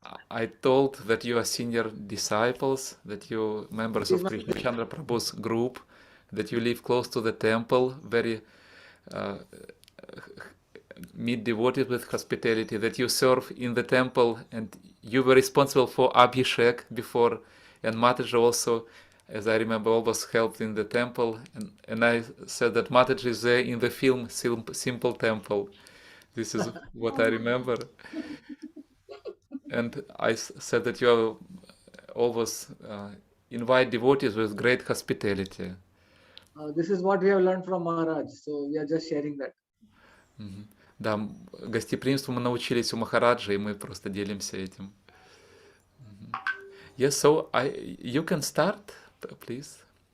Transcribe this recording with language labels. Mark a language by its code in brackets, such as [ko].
[en] I told that you are senior disciples, that you members of Krishna Chandra Prabhu's group, that you live close to the temple, very meet devotees with hospitality, that you serve in the temple, and you were responsible for Abhishek before, and Mataji also, as I remember, always helped in the temple, and I said that Mataji is there in the film Simple Temple. This is what I remember. And I said that you always invite devotees with great hospitality. This is what we have learned from Maharaj, so we are just sharing that. [ru] Да, гостеприимству мы научились у Махараджа, и мы просто делимся этим. [en] Yes, so you can start, please.